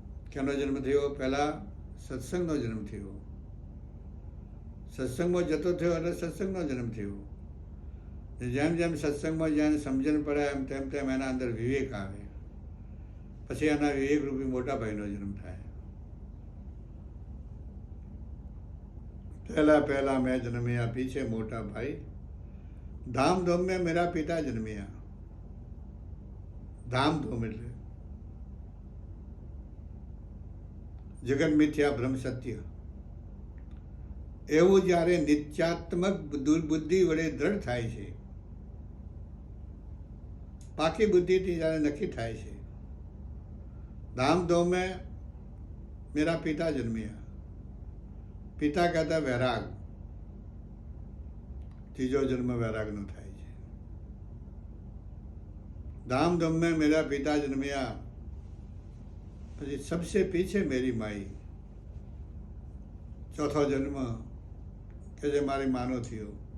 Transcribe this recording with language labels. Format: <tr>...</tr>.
<gu>કેનો જન્મ થયો? પહેલા સત્સંગનો જન્મ થયો. સત્સંગમાં જતો થયો એટલે સત્સંગનો જન્મ થયો. જેમ જેમ સત્સંગમાં જ્યાં સમજણ પડે એમ તેમ તેમ એના અંદર વિવેક આવે, પછી એના વિવેક રૂપી મોટા ભાઈનો જન્મ થાય.</gu> <hi>पहला पहला मैं जन्मिया, पीछे मोटा भाई, धाम धूम में मेरा पिता जन्मिया.</hi> <gu>धाम धूम એટલે જગત મિથ્યા બ્રહ્મ સત્ય, એવું જ્યારે નિત્યાત્મક બુદ્ધિ વડે દ્રઢ થાય છે, પાકી બુદ્ધિથી જ્યારે નક્કી થાય છે,</gu> <hi>धाम धूम में मेरा पिता जन्मिया.</hi> <gu>પિતા કહેતા વૈરાગ, ત્રીજો જન્મ વૈરાગનો થાય છે.</gu> <hi>धाम धूम में मेरा पिता जन्मिया,</hi> <gu>પછી</gu> <hi>सबसे पीछे मेरी माई,</hi> <gu>ચોથો જન્મ કે જે મારી માનો થયો.</gu>